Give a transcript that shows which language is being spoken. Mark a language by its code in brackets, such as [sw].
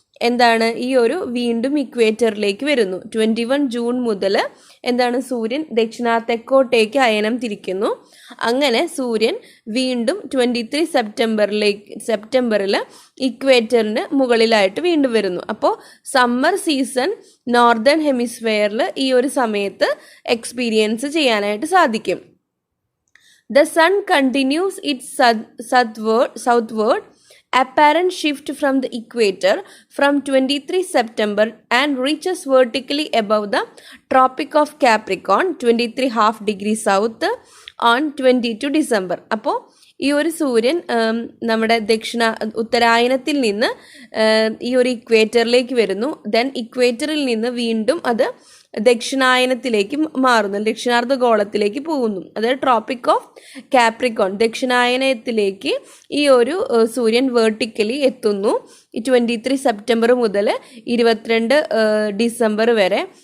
[ml] എന്താണ് ഈ ഒരു വീണ്ടും ഇക്വേറ്ററിലേക്ക് വരുന്നു. 21 ജൂൺ മുതൽ എന്താണ് സൂര്യൻ തെക്കോട്ടേക്ക് അയനം തിരിക്കുന്നു. അങ്ങനെ സൂര്യൻ വീണ്ടും 23 സെപ്റ്റംബറിൽ ഇക്വേറ്ററിന് മുകളിലായിട്ട് വീണ്ടും വരുന്നു. അപ്പോൾ സമ്മർ സീസൺ നോർത്തേൺ ഹെമിസ്ഫിയറിൽ ഈ ഒരു സമയത്ത് എക്സ്പീരിയൻസ് ചെയ്യാനായിട്ട് സാധിക്കും. [en] The sun continues its southward apparent shift from the equator from 23 September and reaches vertically above the Tropic of Capricorn 23.5 degrees south on 22 December. [ml] അപ്പോൾ ഈ ഒരു സൂര്യൻ നമ്മുടെ ഉത്തരായനത്തിൽ നിന്ന് ഈ ഒരു ഇക്വേറ്ററിലേക്ക് വരുന്നു. ദെൻ ഇക്വേറ്ററിൽ നിന്ന് വീണ്ടും അത് ദക്ഷിണായനത്തിലേക്ക് മാറുന്നു, ദക്ഷിണാർദ്ധഗോളത്തിലേക്ക് പോകുന്നു. അതായത് ട്രോപ്പിക് ഓഫ് കാപ്രിക്കോൺ ദക്ഷിണായനത്തിലേക്ക് ഈ ഒരു സൂര്യൻ വേർട്ടിക്കലി എത്തുന്നു 23 സെപ്റ്റംബർ മുതൽ 22 ഡിസംബർ വരെ.